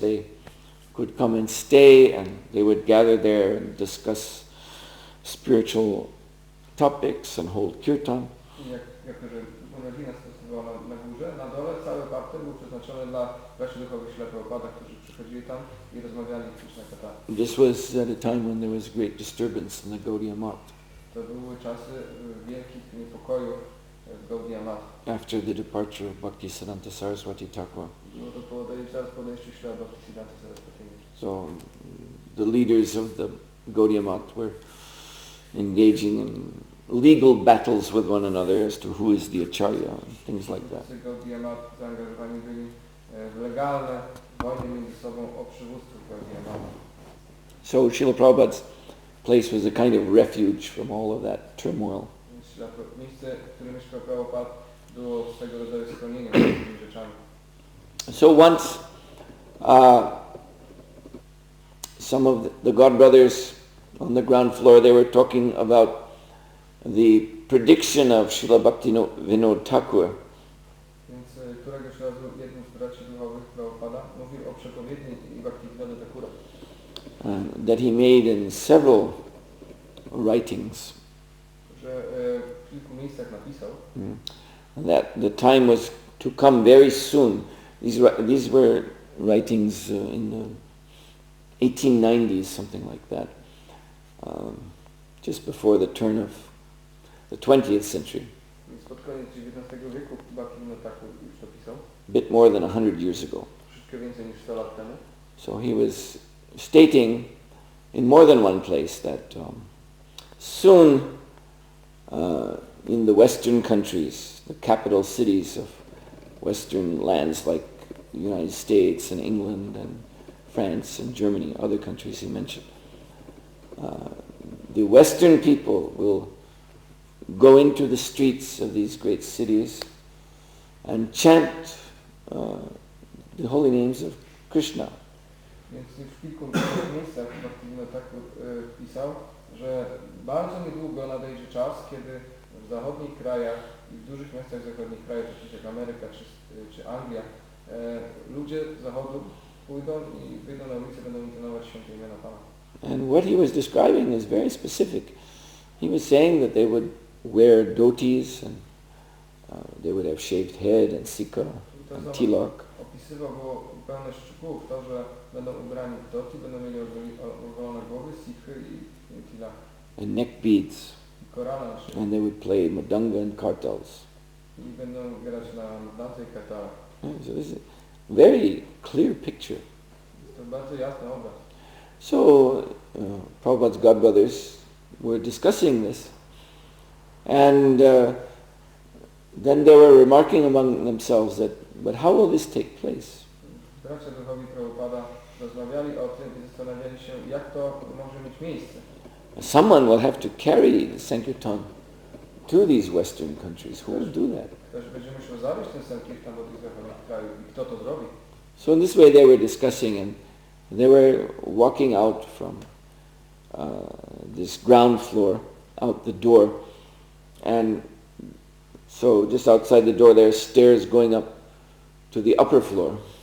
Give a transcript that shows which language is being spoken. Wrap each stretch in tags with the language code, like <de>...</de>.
<en>They could come and stay, and they would gather there and discuss spiritual topics and hold kirtan.</en> <pl>Jako że rodzina stosowała na górze, na dole cały parter był przeznaczony dla braci duchowych Śrila Prabhupada, którzy przychodzili tam i rozmawiali w Krishna Katha.</pl> <en>This was at a time when there was great disturbance in the Gaudiya Math.</en> <pl>To były czasy wielkich niepokojów w Gaudiya Math.</pl> <en>After the departure of Bhaktisiddhanta Saraswati Thakur.</en> <pl>Było to zaraz po odejściu Śrila Bhaktisiddhanta Saraswati.</pl> <en>So the leaders of the Gaudiya Math were engaging in legal battles with one another as to who is the acharya and things like that.</en> <pl>Gaudiya Math zaangażowani byli w legalne wojny między sobą o przywództwo Gaudiya Math.</pl> <en>So Srila Prabhupada's place was a kind of refuge from all of that turmoil.</en> <pl>Miejsce, w którym mieszkał Prabhupada, było swego rodzaju schronieniem przed tymi rzeczami.</pl> <en>So once some of the godbrothers on the ground floor, they were talking about the prediction of Srila Bhaktivinoda Thakur.</en> <pl>Więc któregoś razu jeden z braci duchowych Prabhupada mówił o przepowiedni Bhaktivinoda Thakura.</pl> <en>That he made in several writings.</en> <pl>Że w kilku miejscach napisał.</pl> <en>That the time was to come very soon. These were writings in the 1890s, something like that. Just before the turn of the 20th century.</en> <pl>Pod koniec XIX wieku Bhaktivinoda Thakur już to pisał.</pl> <en>A bit more than 100 years ago.</en> <pl>Troszeczkę więcej niż 100 lat temu.</pl> <en>So he was stating in more than one place that soon in the Western countries, the capital cities of Western lands like the United States and England and France and Germany, other countries he mentioned, the Western people will go into the streets of these great cities and chant the holy names of Krishna.</en> <pl>Więc w kilku miejscach Bhaktivinoda Thakur pisał, że bardzo niedługo nadejdzie czas, kiedy w zachodnich krajach i w dużych miastach zachodnich krajów, takich jak Ameryka czy Anglia, ludzie z zachodu pójdą i wyjdą na ulicę, będą intonować święte imiona Pana.</pl> <en>And what he was describing is very specific. He was saying that they would wear dhotis and they would have shaved head and sika and tilak.</en> <pl>Opisywał było pełne szczegółów to, że będą ubrani w dhoti, będą mieli ogolone głowy, sikhy i tilak.</pl> <en>And neck beads.</en> <pl>Korana na szyi.</pl> <en>And they would play madanga and kartals.</en> <pl>I będą grać na mdance i kartalach.</pl> <en>So this is a very clear picture.</en> <pl>To bardzo jasny obraz.</pl> <en>So Prabhupada's godbrothers were discussing this, and then they were remarking among themselves that, but how will this take place?</en> <pl>Bracia duchowi Prabhupada rozmawiali o tym i zastanawiali się, jak to może mieć miejsce.</pl> <en>Someone will have to carry the Sankirtan to these Western countries. Who will do that?</en> <pl>Ktoś będzie musiał zawieźć ten Sankirtan do tych zachodnich krajów i kto to zrobi?</pl> <en>So in this way they were discussing, and they were walking out from this ground floor, out the door, and so just outside the door there are stairs going up to the upper floor.</en>